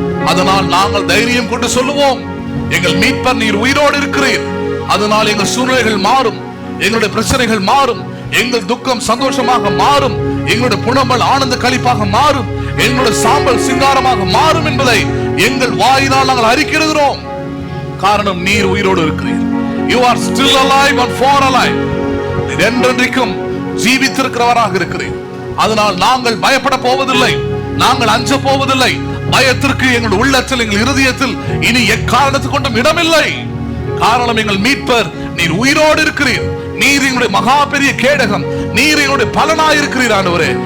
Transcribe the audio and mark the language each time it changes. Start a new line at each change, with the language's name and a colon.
Tamil: அதனால் நாங்கள் தைரியம் கொண்டு சொல்லுவோம், எங்கள் மீட்பர் நீர் உயிரோடு இருக்கிறீர். அதனால் எங்கள் சூழ்நிலைகள் மாறும், எங்களுடைய பிரச்சனைகள் மாறும், எங்கள் துக்கம் சந்தோஷமாக மாறும், எங்களுடைய புலம்பல் ஆனந்த களிப்பாக மாறும், எங்களுடைய சாம்பல் சிங்காரமாக மாறும் என்பதை எங்கள் வாயினால் நாங்கள் அறிக்கையிடுகிறோம். காரணம் நீர் உயிரோடு இருக்கிறீர்.
English: You are still alive and for alive.
Tamil: நீர் என்றென்றைக்கும் ஜீவித்திருக்கிறவராக இருக்கிறீர். அதனால் நாங்கள் பயப்பட போவதில்லை, நாங்கள் அஞ்ச போவதில்லை. பயத்திற்கு எங்கள் உள்ளத்தில், எங்கள் இருதயத்தில் இனி எக்காரணத்துக்கு கொண்டும் இடமில்லை. காரணம் எங்கள் மீட்பர் நீர் உயிரோடு இருக்கிறீர். நீர் எங்களுடைய மகா பெரிய கேடகம், நீர் எங்களுடைய பலனாய் இருக்கிறீர் ஆண்டவரே.